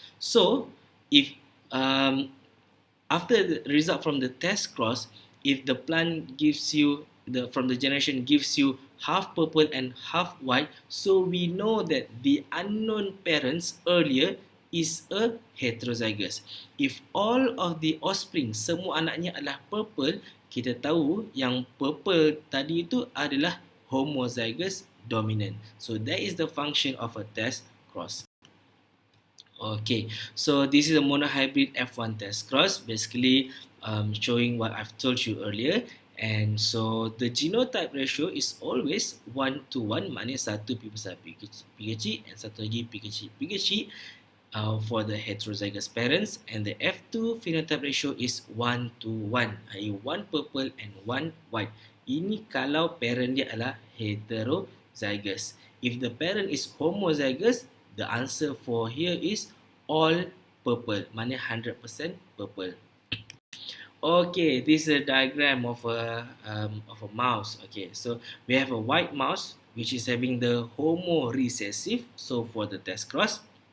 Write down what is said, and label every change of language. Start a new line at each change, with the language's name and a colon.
English: So if after the result from the test cross, if the plant gives you from the generation gives you half purple and half white, so we know that the unknown parents earlier is a heterozygous. If all of the offspring,
Malay: semua anaknya adalah purple, kita tahu yang purple tadi itu adalah homozygous dominant.
English: So that is the function of a test cross. Okay, so this is a monohybrid F1 test cross, basically showing what I've told you earlier. And so the genotype ratio is always 1 to 1,
Malay: maknanya satu P besar P kecil
English: and
Malay: satu lagi P kecil.
English: for the heterozygous parents, and the F2 phenotype ratio is 1 to 1, i.e. 1 purple and 1 white.
Malay: Ini kalau parent dia adalah heterozygous.
English: If the parent is homozygous, the answer for here is all purple,
Malay: mana
English: 100% purple. Okay, this is a diagram of a mouse. Okay, so we have a white mouse which is having the homo recessive, so for the test cross.